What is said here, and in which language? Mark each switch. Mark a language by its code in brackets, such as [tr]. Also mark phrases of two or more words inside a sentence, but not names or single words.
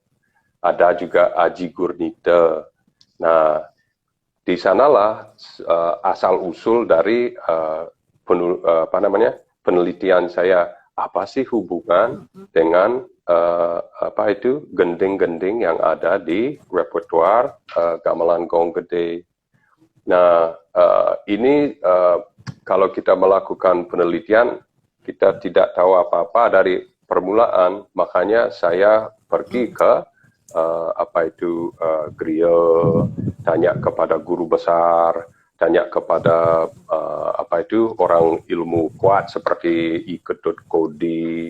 [id] Ada juga Aji Gurnita. Nah, di sanalah asal usul dari penelitian saya. Apa sih hubungan dengan gending-gending yang ada di repertoire gamelan gong gede. Nah, ini kalau kita melakukan penelitian, kita tidak tahu apa-apa dari permulaan, makanya saya pergi ke griya, tanya kepada guru besar, tanya kepada orang ilmu kuat seperti I Ketut Kodi.